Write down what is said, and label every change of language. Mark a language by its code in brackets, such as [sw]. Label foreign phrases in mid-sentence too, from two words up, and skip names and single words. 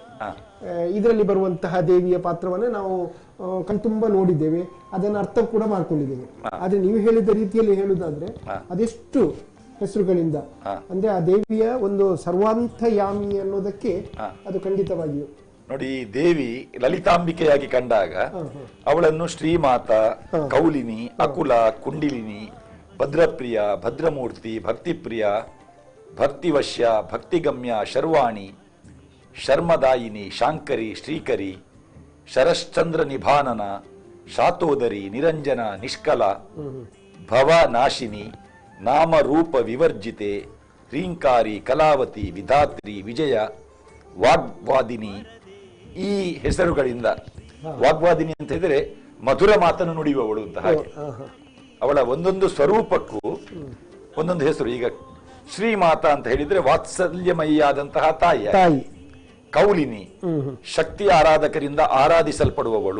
[kn] ಇದರಲ್ಲಿ ಬರುವಂತಹ ದೇವಿಯ ಪಾತ್ರವನ್ನು ನಾವು ಕಣ್ತುಂಬ ನೋಡಿದ್ದೇವೆ, ಅದನ್ನ ಅರ್ಥ ಕೂಡ ಮಾಡ್ಕೊಂಡಿದ್ದೇವೆ. ಆದ್ರೆ ನೀವು ಹೇಳಿದ ರೀತಿಯಲ್ಲಿ ಹೇಳುದಾದ್ರೆ ಅದೆಷ್ಟು ಹೆಸರುಗಳಿಂದ ಅಂದ್ರೆ ಆ ದೇವಿಯ ಒಂದು ಸರ್ವಾಂತಯಾಮಿ ಅನ್ನೋದಕ್ಕೆ ಅದು ಖಂಡಿತವಾಗಿಯೂ ನೋಡಿ. ದೇವಿ ಲಲಿತಾಂಬಿಕೆಯಾಗಿ ಕಂಡಾಗ ಅವಳನ್ನು ಶ್ರೀಮಾತ, ಕೌಲಿನಿ, ಅಕುಲ, ಕುಂಡಿಲಿನಿ, ಭದ್ರಪ್ರಿಯ, ಭದ್ರಮೂರ್ತಿ, ಭಕ್ತಿಪ್ರಿಯ, ಭಕ್ತಿವಶ್ಯ, ಭಕ್ತಿಗಮ್ಯ, ಶರ್ವಾಣಿ, ಶರ್ಮದಾಯಿನಿ, ಶಾಂಕರಿ, ಶ್ರೀಕರಿ, ಶರಶ್ಚಂದ್ರ ನಿಭಾನನ, ಶಾತೋದರಿ, ನಿರಂಜನ, ನಿಷ್ಕಲ, ಭವನಾಶಿನಿ, ನಾಮರೂಪ ವಿವರ್ಜಿತೆ, ರೀಂಕಾರಿ, ಕಲಾವತಿ, ವಿಧಾತ್ರಿ, ವಿಜಯ, ವಾಗ್ವಾದಿನಿ. ಈ ಹೆಸರುಗಳಿಂದ ವಾಗ್ವಾದಿನಿ ಅಂತ ಹೇಳಿದ್ರೆ ಮಧುರ ಮಾತನ್ನು ನುಡಿಯುವವಳು ಅಂತ. ಹಾಗೆ ಅವಳ ಒಂದೊಂದು ಸ್ವರೂಪಕ್ಕೂ ಒಂದೊಂದು ಹೆಸರು. ಈಗ ಶ್ರೀಮಾತಾ ಅಂತ ಹೇಳಿದ್ರೆ ವಾತ್ಸಲ್ಯಮಯಿಯಾದಂತಹ ತಾಯಿ. ಕೌಲಿನಿ ಶಕ್ತಿ ಆರಾಧಕರಿಂದ ಆರಾಧಿಸಲ್ಪಡುವವಳು.